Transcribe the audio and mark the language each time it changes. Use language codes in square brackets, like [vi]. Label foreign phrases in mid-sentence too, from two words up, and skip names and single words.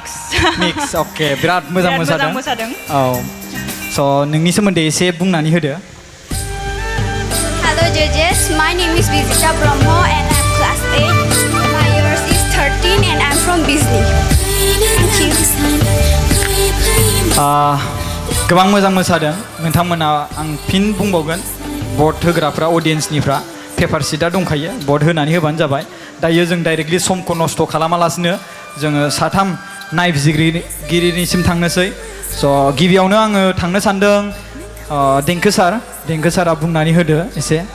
[brx] मिक्स अके बिराद मोजां मोसादों औ स' नोंनि सोमोन्दै एसे बुंनानै होदो। [en] Hello judges, my name is Bijita Brahmo and I'm class 8. My years is 13 and I'm from Bizni. Thank you. [brx] गोबां मोजां मोसादों नोंथांमोना। आं फिन बुंबावगोन भट होग्राफ्रा अडियेन्सनिफ्रा पेपार सिटआ दंखायो भट होनानै होबानो जाबाय। दायो जों डाइरेक्टलि समखौ नस्थ' खालामालासिनो जोङो साथाम नायबिजिरगिरिनिसिम थांनोसै। स' गिबियावनो आङो थांनो सान्दों देंखो सारा बुंनानै होदो एसे।